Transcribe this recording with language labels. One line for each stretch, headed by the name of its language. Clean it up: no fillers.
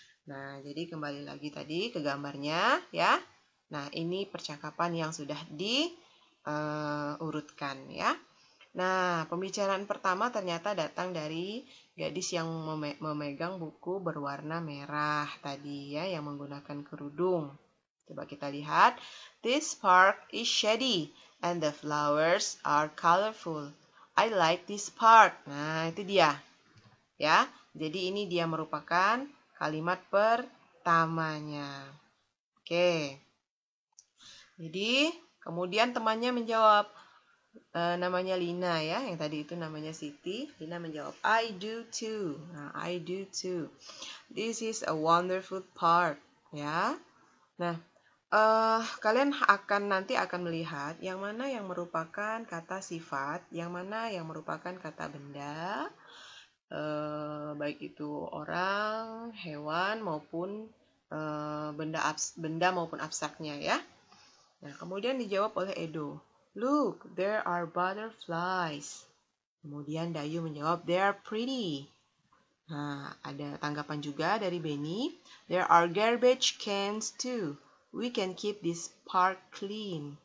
Indonesian: Nah, jadi kembali lagi tadi ke gambarnya ya. Nah, ini percakapan yang sudah diurutkan ya. Nah, pembicaraan pertama ternyata datang dari gadis yang memegang buku berwarna merah tadi ya, yang menggunakan kerudung. Coba kita lihat.
English: This park is shady and the flowers are colorful. I like this park.
Indonesian: Nah, itu dia. Ya, jadi ini dia merupakan kalimat pertamanya. Oke. Jadi, kemudian temannya menjawab, namanya Lina ya, yang tadi itu namanya Siti. Lina menjawab,
English: I do too. Nah, I do too. This is a wonderful park.
Indonesian: Ya. Nah, kalian nanti akan melihat yang mana yang merupakan kata sifat, yang mana yang merupakan kata benda, baik itu orang, hewan maupun benda maupun abstraknya ya. Nah, kemudian dijawab oleh Edo.
English: Look, there are butterflies.
Indonesian: Kemudian Dayu menjawab,
English: they are pretty.
Indonesian: Nah, ada tanggapan juga dari Benny.
English: There are garbage cans too. We can keep this park clean.